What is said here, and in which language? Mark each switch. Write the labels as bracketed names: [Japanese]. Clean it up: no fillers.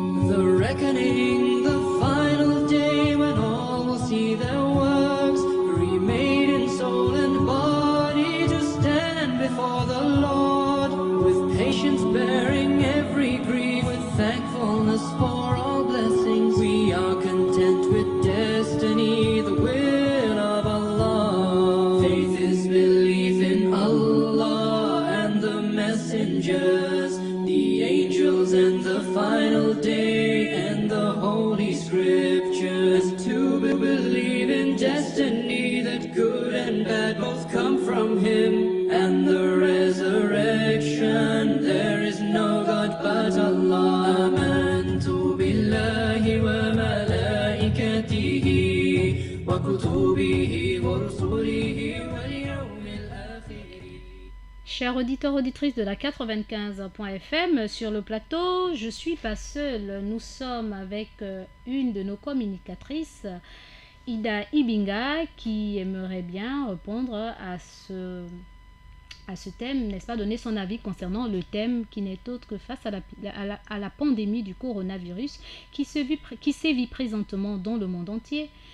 [English] The reckoning, the final day when all will see their works, remade in soul and body to stand before the Lord, with patience bearing every grief, with thankfulness for all blessings. We are content with destiny, the will of Allah. Faith is belief in Allah and the messengers, the angels and the final day and the holy scriptures. To believe in destiny that good and bad both come from Him and the resurrection. There is no God but Allah. [Arabic] آمنت بالله وملائكته وكتبه ورسله واليوم الآخر. [French] Chers auditeurs, auditrices de la 95.fm, sur le plateau, je suis pas seule. Nous sommes avec une de nos communicatrices, Ida Ibinga, qui aimerait bien répondre à ce thème, n'est-ce pas, donner son avis concernant le thème qui n'est autre que face à la pandémie du coronavirus qui sévit présentement dans le monde entier.